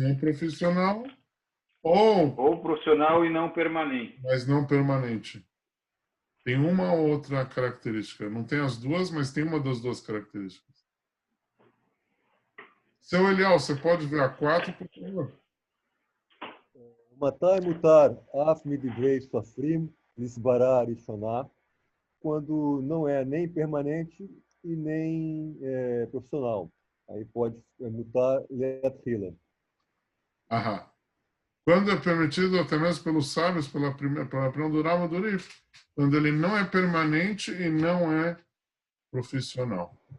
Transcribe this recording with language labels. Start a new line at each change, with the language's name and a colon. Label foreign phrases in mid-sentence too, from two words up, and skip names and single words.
Portuguese: ou profissional e não permanente. Mas não permanente. Tem uma ou outra característica. Não tem as duas, mas tem uma das duas características. Seu Eliel, você pode ver a 4, por favor?
Hebrew: מתי מותר אף מדברי סופרים לסברא ראשונה,
Portuguese: quando não é nem permanente e nem profissional. Aí pode
Hebrew: מותר לכתחילה. Aham.
Portuguese: Quando é permitido, até mesmo pelos sábios, pela opinião do Rambam do Urif, quando ele não é permanente e não é profissional.